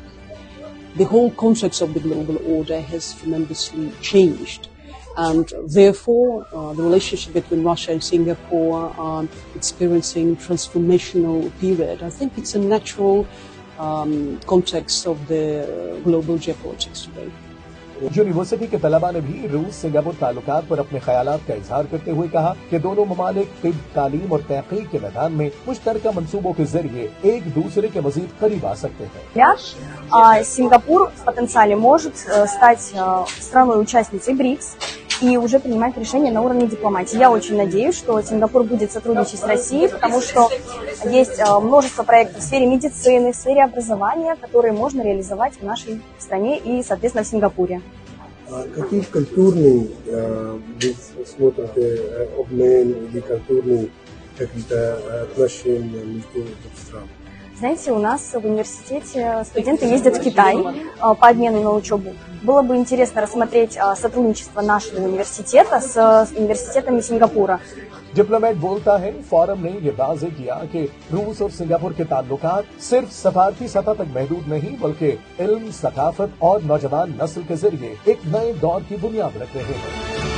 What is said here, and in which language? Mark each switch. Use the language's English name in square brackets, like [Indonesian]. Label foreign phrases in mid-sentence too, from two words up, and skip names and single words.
[English] The whole context of the global order has tremendously changed, and therefore the relationship between Russia and Singapore are experiencing transformational period. I think it's a natural context of the global geopolitics today. [Urdu] یونیورسٹی کے طلبہ نے بھی روس سنگاپور تعلقات پر اپنے خیالات کا اظہار کرتے ہوئے کہا کہ دونوں ممالک طب، تعلیم اور تحقیق کے میدان میں مشترکہ منصوبوں کے ذریعے ایک دوسرے کے مزید قریب آ سکتے ہیں. [Russian] Сингапур в потенциале может стать страной-участницей БРИКС и уже принимать решения на уровне дипломатии. Я очень надеюсь, что Сингапур будет сотрудничать с Россией, потому что есть множество проектов в сфере медицины, в сфере образования, которые можно реализовать в нашей стране и, соответственно, в Сингапуре. Какие культурные вы смотрите обмен или культурные какие-то отношения между странами? Знаете, у нас в университете студенты ездят в Китай по обмену на учебу. Было бы интересно рассмотреть сотрудничество нашего университета с университетами Сингапура. [Urdu] ڈپلومیٹ بولتا ہے فورم نے یہ واضح کیا کہ روس اور سنگاپور کے تعلقات صرف سفارتی سطح تک محدود نہیں بلکہ علم، ثقافت اور نوجوان نسل کے ذریعے ایک نئے دور کی بنیاد رکھ رہے ہیں.